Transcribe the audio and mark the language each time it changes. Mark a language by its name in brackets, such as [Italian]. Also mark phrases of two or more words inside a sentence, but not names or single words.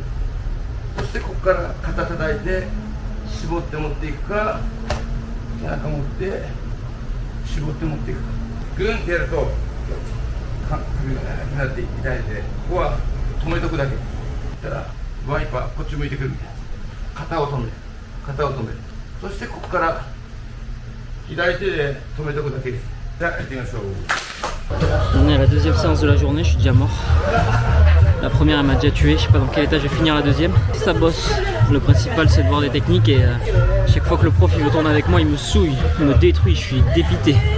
[Japanese] そしてここから肩叩いて絞って持っていくか、背中持って絞って持っていくか、グンってやると首が長くなって痛いので、ここは止めとくだけ。そしたらワイパーこっち向いてくるみたいな、肩を止める、肩を止める。そしてここから左手で止めとくだけです。じゃあやってみましょう。 [French] On est à la deuxième séance de la journée, je suis déjà mort. La première elle m'a déjà tué, je sais pas dans quel état je vais finir la deuxième. Ça bosse, le principal c'est de voir des techniques et chaque fois que le prof il veut tourner avec moi il me souille, il me détruit, je suis dépité.